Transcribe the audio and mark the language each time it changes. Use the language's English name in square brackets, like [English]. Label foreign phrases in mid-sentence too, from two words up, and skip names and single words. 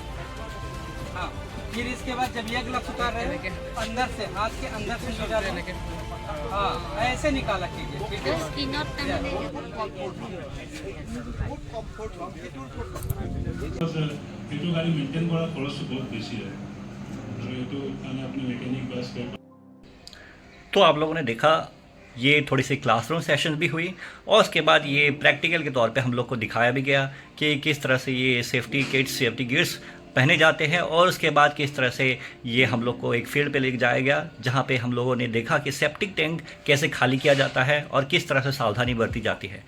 [Hindi] हाँ फिर इसके बाद जब ये ग्लव्स उतार रहे हैं अंदर से, हाथ के अंदर से निकाल, हाँ ऐसे निकाला कीजिए, ठीक है। [Assamese] এইটো গাড়ী মেইনটেইন কৰা খৰচটো বহুত বেছি হয় আৰু এইটো মানে আপুনি মেকানিক বা স্পেয়াৰ। [Hindi] तो आप लोगों ने देखा ये थोड़ी सी [English] classroom session [Hindi] भी हुई और उसके बाद ये प्रैक्टिकल के तौर पे हम लोग को दिखाया भी गया कि किस तरह से ये [English] safety kits safety gears [Hindi] पहने जाते हैं और उसके बाद किस तरह से ये हम लोग को एक फील्ड पे ले जाया गया जहाँ पे हम लोगों ने देखा कि [English] septic tank [Hindi] कैसे खाली किया जाता है और किस तरह से सावधानी बरती जाती है।